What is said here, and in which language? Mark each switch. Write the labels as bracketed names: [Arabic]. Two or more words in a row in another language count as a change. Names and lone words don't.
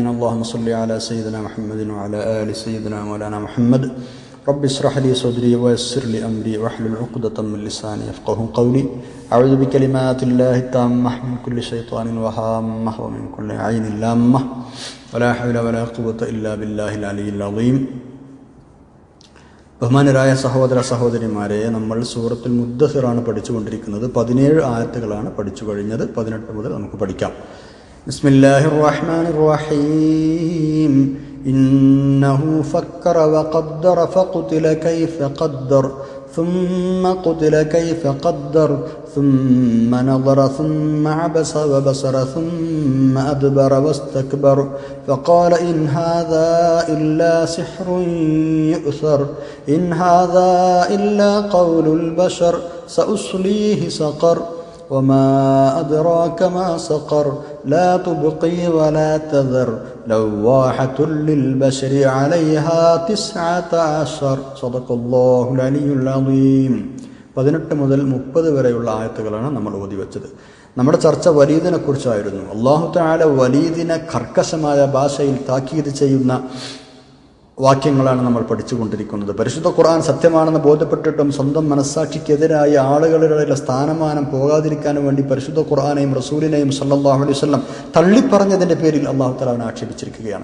[Arabic] اللهم صل على سيدنا محمد وعلى آل سيدنا مولانا محمد. رب اشرح لي صدري ويسر لي أمري واحلل عقدة من لساني يفقهوا قولي. أعوذ بكلمات الله التامة من كل شيطان وهامة ومن كل عين لامة ولا حول ولا قوة إلا بالله العلي العظيم. [Malayalam] ബഹുമാനരായ സഹോദര സഹോദരിമാരെ, നമ്മൾ സൂറത്തുൽ മുദ്ദസിറാണ് പഠിച്ചുകൊണ്ടിരിക്കുന്നത്. 17 ആയത്തുകളാണ് പഠിച്ചു കഴിഞ്ഞത്. 18 മുതൽ നമുക്ക് പഠിക്കാം. [Arabic] بسم الله الرحمن الرحيم. إنه فكر وقدر فقتل كيف قدر ثم قتل كيف قدر ثم نظر ثم عبس وبصر ثم أدبر واستكبر فقال إن هذا إلا سحر يؤثر إن هذا إلا قول البشر سأصليه سقر وما أدراك ما سقر لا تبقي ولا تذر لواحة للبشر عليها 19 صدق الله العلي العظيم. [Malayalam] 18 മുതൽ 30 വരെയുള്ള ആയത്തുകളാണ് നമ്മൾ ഓതി വെച്ചത്. നമ്മുടെ ചർച്ച വലീദിനെ കുറിച്ചായിരുന്നു. [Arabic] الله تعالى [Malayalam] വലീദിനെ കർക്കശമായ ഭാഷയിൽ താക്കീത് ചെയ്യുന്ന വാക്യങ്ങളാണ് നമ്മൾ പഠിച്ചുകൊണ്ടിരിക്കുന്നത്. പരിശുദ്ധ ഖുർആൻ സത്യമാണെന്ന് ബോധ്യപ്പെട്ടിട്ടും സ്വന്തം മനസ്സാക്ഷിക്കെതിരായ ആളുകളുടെ സ്ഥാനമാനം പോകാതിരിക്കാനും വേണ്ടി പരിശുദ്ധ ഖുർആനെയും റസൂലിനെയും [Arabic] صلى الله عليه وسلم [Malayalam] തള്ളിപ്പറഞ്ഞതിന്റെ പേരിൽ [Arabic] الله تعالى [Malayalam] അവനെ ആക്ഷേപിച്ചിരിക്കുകയാണ്.